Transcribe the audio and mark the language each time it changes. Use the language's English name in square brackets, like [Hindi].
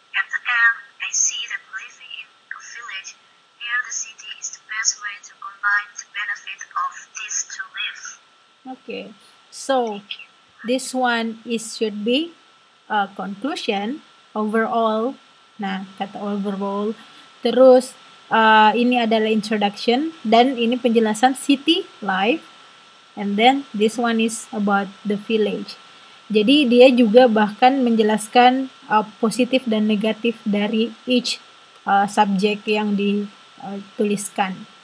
[English] At the end, I see that living in a village near the city is the best way to combine the benefit of these two lives. Okay. So, this one should be a conclusion overall. [Indonesian] Nah, kata overall. Terus ini adalah introduction dan ini penjelasan city life. [English] And then this one is about the village. [Indonesian] Jadi dia juga bahkan menjelaskan positif dan negatif dari each subjek yang dituliskan.